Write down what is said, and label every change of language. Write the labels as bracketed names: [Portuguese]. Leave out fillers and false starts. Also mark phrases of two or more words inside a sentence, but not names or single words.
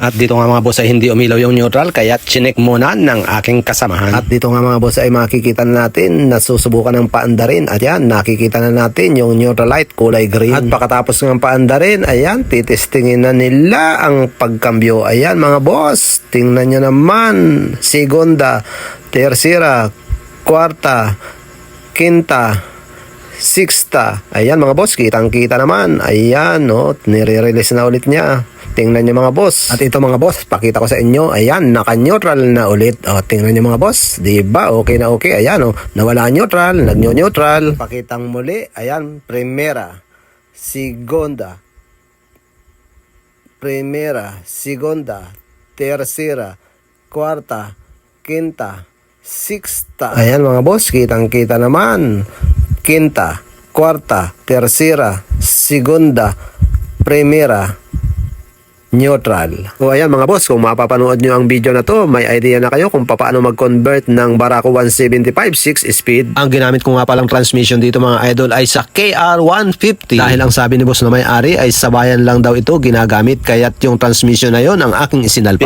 [Filipino] At dito nga mga boss ay hindi umilaw yung neutral kaya chinek muna ng aking kasamahan. At dito nga mga boss ay makikita na natin na susubukan ng paandarin. At yan, nakikita na natin yung [English] neutral light [Filipino] kulay green. At pagkatapos ng paandarin, ayan, titestingin na nila ang pagkambyo. Ayan mga boss, tingnan nyo naman. [Spanish] Segunda, tercera, cuarta, quinta, sixta. [Filipino] Ayan mga boss, kitang-kita naman. Ayan, no, nire-release na ulit niya. Tingnan nyo mga boss. At ito mga boss, pakita ko sa inyo. Ayan, naka-neutral na ulit. O, tingnan nyo mga boss. Diba? Okay na okay. Ayan, o. Nawala neutral, nag-neutral. Pakitang muli. Ayan, [Spanish] primera, segunda, tercera, cuarta, quinta, sixta. [Filipino] Ayan mga boss, kitang-kita naman. [Spanish] Quinta, cuarta, tercera, segunda, primera, neutral. [Filipino] O ayan mga boss, kung mapapanood nyo ang video na to, may idea na kayo kung paano mag-convert ng Barako 175 6-speed. Ang ginamit ko nga palang transmission dito mga idol ay sa KR150. Dahil ang sabi ni boss na may-ari ay sabayan lang daw ito ginagamit, kaya't yung transmission na yon ang aking isinalpak.